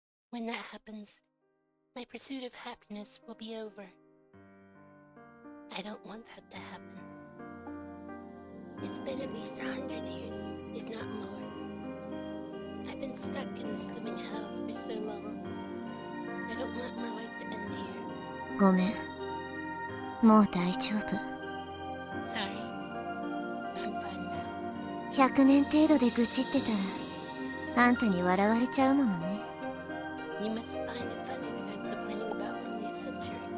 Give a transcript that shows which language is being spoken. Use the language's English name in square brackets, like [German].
[English] When that happens, my pursuit of happiness will be over. I don't want that to happen. It's been at least 100 years, if not more. I've been stuck in this living hell for so long. I don't want my life to end here. [Japanese] ごめん。もう大丈夫。 [English] Sorry. I'm fine [Japanese] 100年程度で愚痴ってたらあんたに笑われちゃうものね。 [English] You must find it funny that I'm complaining about only a century.